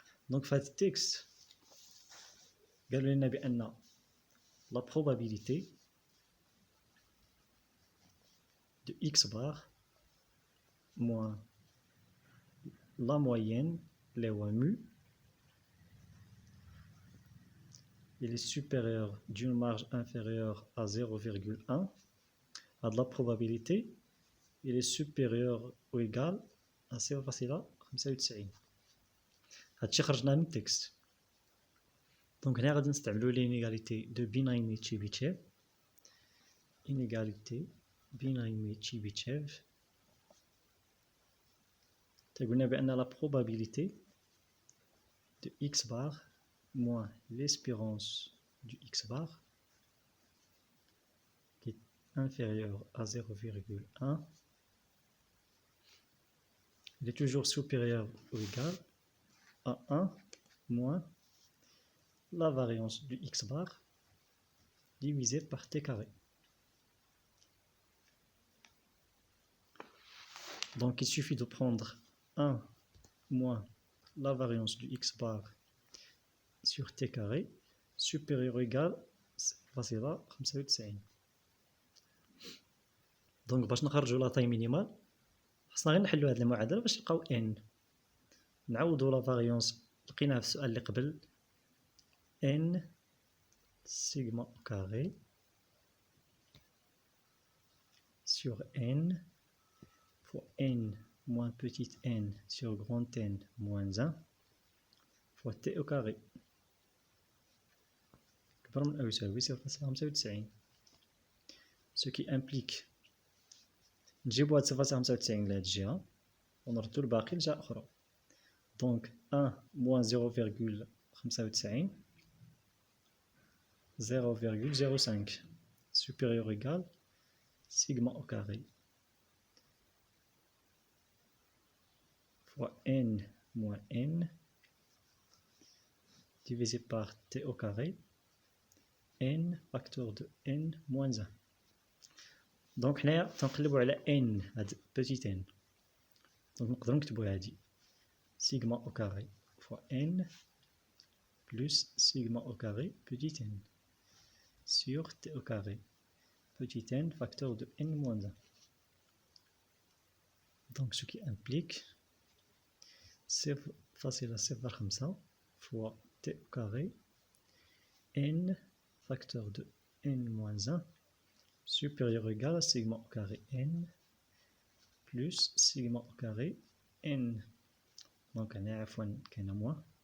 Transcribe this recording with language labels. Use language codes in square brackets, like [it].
[fr] Donc, [ar] في هذا التكست قالوا لنا بأن [fr] la probabilité de x bar moins la moyenne, les mu, il est supérieur d'une marge inférieure à 0,1, à de la probabilité, il est supérieur ou égal à 0,95. [ar] هادشي خرجناه من التكست. دونك هنا غادي نستعملو [fr] l'inégalité de Binaimi-Chebyshev. Inégalité Binaimi-Chebyshev. [ar] قلنا بأن [fr] la probabilité de x bar moins l'espérance du x bar qui est inférieur à 0,1, il est toujours supérieur ou égal à 1 moins la variance du x bar divisé par t carré. Donc il suffit de prendre 1 moins la variance du x bar sur t carré supérieur ou égal à 0,95. [ar] دونك باش نخرجوا لا طاي مينيمال خصنا غير نحلوا هذه المعادله باش نلقاو n. نعوضوا لا فاريونس لقيناها في السؤال اللي قبل [fr] n sigma au carré sur n fois n moins petit n sur grand n moins 1 fois t au carré [ar] كبر من أو يساوي [fr] 0,95. Ce qui implique [ar] نجيبو هاد 0,95 لهاد الجهة ونردو الباقي لجهة أخرى. [fr] دونك 1 moins 0,95 0,05 supérieur ou égal sigma au carré fois n moins n divisé par t au carré n facteur de n moins 1. [ar] دونك حنايا تنقلبو على n هاد petit n. دونك نقدرو نكتبو هادي [fr] sigma au carré fois n plus sigma au carré petit n sur t au carré petit n facteur de n moins 1. Donc ce qui implique [ar] صفر فاصلة صفر خمسة [fr] fois t au carré n facteur de n moins 1 supérieur ou égal à sigma au carré n plus sigma au carré n. [ar] Donc هنا عفوا كاينة موان.